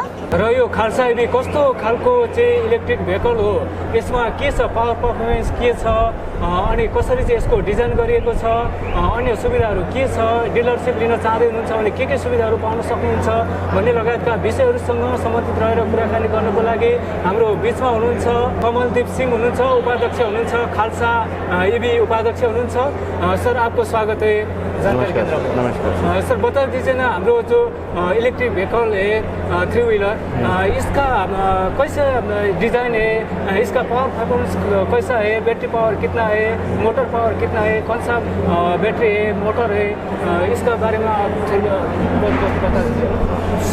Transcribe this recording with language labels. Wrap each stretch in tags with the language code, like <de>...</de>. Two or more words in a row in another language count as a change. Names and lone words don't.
<ne>र यो खालसा इभी कस्तो खालको चाहिँ</ne> <en>electric vehicle</en> <ne>हो, यसमा के छ,</ne> <en>power performance</en> <ne>के छ, अनि कसरी चाहिँ यसको डिजाइन गरिएको छ, अन्य सुविधाहरू के छ, डिलरसिप लिन चाहँदै हुनुहुन्छ भने के सुविधाहरू पाउन सक्नुहुन्छ भन्ने लगायतका विषयहरूसँग सम्बन्धित रहेर कुराकानी गर्नको लागि हाम्रो बिचमा हुनुहुन्छ कमलदीप सिंह हुनुहुन्छ, उपाध्यक्ष हुनुहुन्छ, खालसा इभी उपाध्यक्ष हुनुहुन्छ।</ne> <hi>सर आपको स्वागत है जानकारी केंद्र में। नमस्कार सर बता दीजिए ना, हम लोग जो</hi> <en>electric vehicle</en> <hi>है 3 व्हीलर, इसका कैसा डिज़ाइन है, इसका</hi> <en>power performance</en> <hi>कैसा है,</hi> <en>battery power</en> <hi>कितना है,</hi> <en>motor power</en> <hi>कितना है, कौन सा बैटरी है, मोटर है, इसका बारे में आप बता दीजिए।</hi>